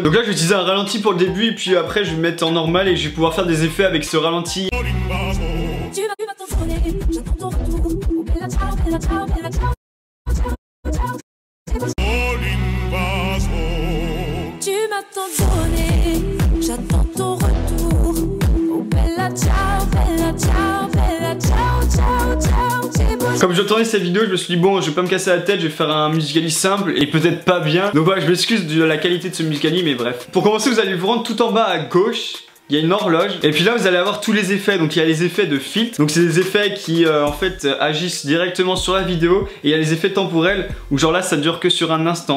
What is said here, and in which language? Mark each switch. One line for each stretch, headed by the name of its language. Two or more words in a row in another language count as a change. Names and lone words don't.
French: Donc là je vais utiliser un ralenti pour le début et puis après je vais mettre en normal et je vais pouvoir faire des effets avec ce ralenti. Tu m'as tant donné, j'attends ton retour.
Italian: Oh bella ciao, bella ciao, bella ciao, ciao, ciao.
French: Comme je tournais cette vidéo, je me suis dit bon, je vais pas me casser la tête, je vais faire un Musical.ly simple et peut-être pas bien. Donc voilà, je m'excuse de la qualité de ce Musical.ly, mais bref. Pour commencer, vous allez vous rendre tout en bas à gauche. Il y a une horloge et puis là vous allez avoir tous les effets. Donc il y a les effets de filtre, donc c'est des effets qui en fait agissent directement sur la vidéo, et il y a les effets temporels où genre là ça dure que sur un instant.